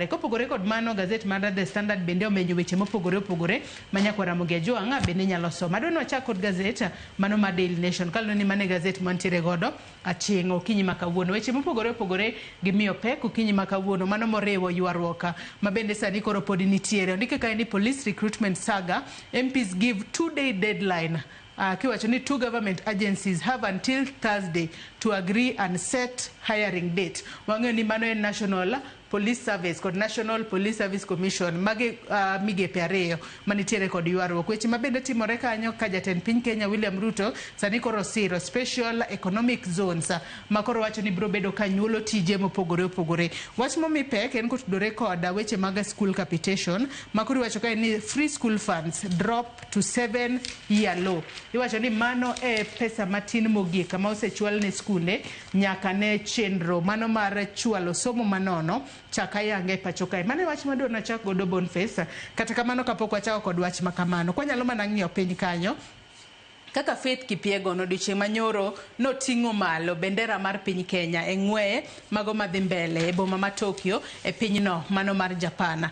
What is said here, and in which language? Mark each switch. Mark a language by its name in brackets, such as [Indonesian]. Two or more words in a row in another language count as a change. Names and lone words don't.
[Luo (Kenya and Tanzania)] Kopogore kod mano gazet mar The Standard bende omenyo weche mopogore opogore ma Nyakwara Mugejuang bende nyalo somo. Adwani wachak kod gazet mano ma Daily Nation kalno ni mane gazet mantiere godo achieng' okinyi makawuono weche mopogore opogore gimiyo pek okinyi makawuono mano moriwo yuarruok ma bende sani koro pod nitiere. Ondike kae ni [English] police recruitment saga MPs give 2-day deadline. [Luo (Kenya and Tanzania)] Kiwacho ni [English] 2 government agencies have until Thursday to agree and set hiring date. [Luo (Kenya and Tanzania)] Wang'eyo ni mano en National Police Service kod National Police Service Commission mage migepe ariyo manitiere kod yuarruok. Weche mabende timore kanyo ka jatend piny Kenya William Ruto sani koro siro [English] special economic zones [Luo (Kenya and Tanzania)] makoro wacho ni biro bedo ka nyuolo tije mopogore opogore. Wach momi pek en kotudore kod weche mag [English] school capitation [Luo (Kenya and Tanzania)] makoro wacho ka ni [English] free school funds drop to 7-year low. [Luo (Kenya and Tanzania)] Iwacho ni mano e pesa matin mogik ma osechwal ne skunde nyaka ne chenro mano mar chwalo somo manono chaka yange pacho kae. Mane wach madwa na chak godo Boniface kata kamano kapok wachako kod wach makamano kwa nyalo mana ng'iyo piny kanyo kaka Faith Kipyegon odiochieng' manyoro noting'o malo bendera mar piny Kenya e ng'weye mago madhi mbele e boma ma Tokyo e pinyno mano mar Japan.